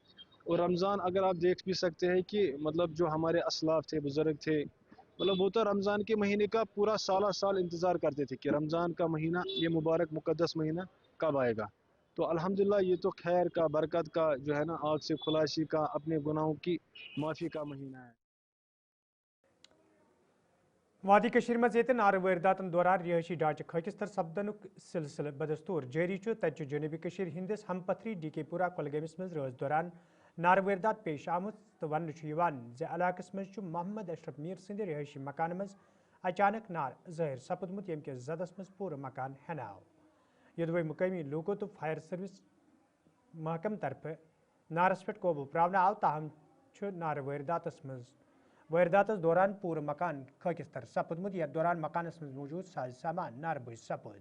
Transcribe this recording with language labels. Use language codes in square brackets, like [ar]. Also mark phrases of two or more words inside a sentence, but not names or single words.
[hi] और रमज़ान अगर आप देख भी सकते हैं कि मतलब जो हमारे असलाफ थे, बुज़ुर्ग थे, मतलब वो तो रमज़ान के महीने का पूरा साल इंतज़ार करते थे कि रमज़ान का महीना, ये मुबारक मुक़द्दस महीना कब आएगा। तो अल्हम्दुलिल्लाह ये तो खैर का, बरकत का, जो है ना आग से खुलासी का, अपने गुनाहों की माफ़ी का महीना है। [ks] वादी कशीर मज ये नार वारदातन दौरान रिहायशी ढांचे खकिस्तर सपदनुक सिलसिल बदस्तूर जारी तत जनूबी कशीर हिंदिस हम पथरी डीकेपुरा कुलगमिस मज रोज दौरान नार वारदात पेश आमुत तो वन इलाकस मज मोहम्मद अशरफ मीर सिंध रिहायशी मकान मज अचानक नार ज़ाहिर सपदमुत यम के जदस मज पूरा मकान हेनाव। यदि मुकामी लोगों तो फायर सर्विस महकम तरफ नारस पे काबू प्रावना आव, ताहम नार वारदात दौरान पूरा मकान खकिस्तर सपदमुत। यथ दौरान मकानस मज मौजूद साज सामान नार बज सपद।